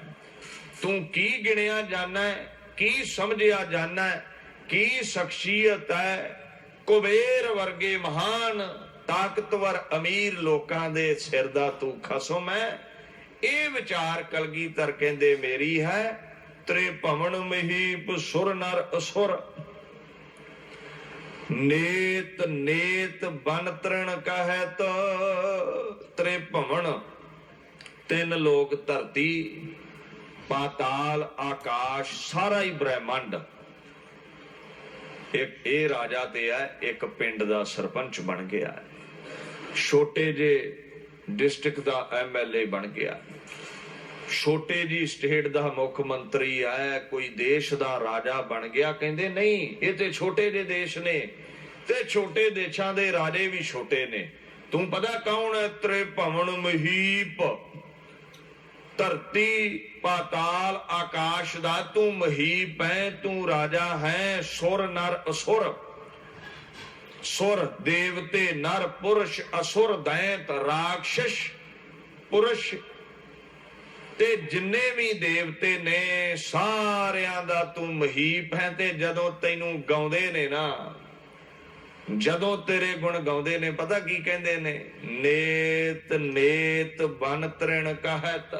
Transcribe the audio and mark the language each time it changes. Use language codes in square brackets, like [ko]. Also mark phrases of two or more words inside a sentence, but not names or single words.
[pa] ਤੂ ਕੀ ਗਿਣਿਆ ਜਾਣਾ ਹੈ? ਕੀ ਸਮਝਿਆ ਜਾਣਾ ਹੈ? ਕੀ ਸ਼ਖ਼ਸੀਅਤ ਹੈ? ਕੁਬੇਰ ਵਰਗੇ ਮਹਾਨ ਤਾਕਤਵਰ ਅਮੀਰ ਲੋਕਾਂ ਦੇ ਸਿਰ ਦਾ ਤੂ ਖਸਮ ਹੈ। ਇਹ ਵਿਚਾਰ ਕਲਗੀਧਰ ਕਹਿੰਦੇ ਮੇਰੀ ਹੈ। ਤ੍ਰਿਭਵਣ ਮਹੀਪ ਸੁਰ ਨਰ ਅਸੁਰ, ਨੇਤ ਨੇਤ ਬਨ ਤ੍ਰਿਣ ਕਹਤ ਤ੍ਰਿਭਵਣ, ਤਿੰਨ ਲੋਕ ਧਰਤੀ ਪਾਤਾਲ ਆਕਾਸ਼ ਸਾਰਾ ਹੀ ਬ੍ਰਹਿਮੰਡ ਇਕ ਇਹ ਰਾਜਾ ਤੇ ਹੈ, ਇਕ ਪਿੰਡ ਦਾ ਸਰਪੰਚ ਬਣ ਗਿਆ, ਛੋਟੇ ਜਿਹੇ ਡਿਸਟ੍ਰਿਕਟ ਦਾ MLA ਬਣ ਗਿਆ, ਛੋਟੇ ਜਿਹੀ ਸਟੇਟ ਦਾ ਮੁੱਖ ਮੰਤਰੀ ਹੈ, ਕੋਈ ਦੇਸ਼ ਦਾ ਰਾਜਾ ਬਣ ਗਿਆ। ਕਹਿੰਦੇ ਨਹੀਂ, ਇਹ ਤੇ ਛੋਟੇ ਜਿਹੇ ਦੇਸ਼ ਨੇ ਤੇ ਛੋਟੇ ਦੇਸ਼ਾਂ ਦੇ ਰਾਜੇ ਵੀ ਛੋਟੇ ਨੇ। ਤੂ ਪਤਾ ਕੌਣ ਹੈ? ਤ੍ਰਿਭਵਣ ਮਹੀਪ, ਧਰਤੀ ਪਾਤਾਲ ਆਕਾਸ਼ ਦਾ ਤੂ ਮਹੀਪ ਹੈ, ਤੂ ਰਾਜਾ ਹੈ। ਸੁਰ ਨਰ ਅਸੁਰ, ਸੁਰ ਦੇਵਤੇ ਨਰ ਪੁਰਖ, ਅਸੁਰ ਦੈਤ ਰਾਖਸ਼ ਪੁਰਖ ਤੇ ਜਿੰਨੇ ਵੀ ਦੇਵਤੇ ਨੇ ਸਾਰਿਆਂ ਦਾ ਤੂ ਮਹੀਪ ਹੈ। ਤੇ ਜਦੋਂ ਤੈਨੂੰ ਗਾਉਂਦੇ ਨੇ ਨਾ, ਜਦੋਂ ਤੇਰੇ ਗੁਣ ਗਾਉਂਦੇ ਨੇ, ਪਤਾ ਕੀ ਕਹਿੰਦੇ ਨੇ? ਨੇਤ ਨੇਤ ਬਨ ਤ੍ਰਿਣ ਕਹਤ।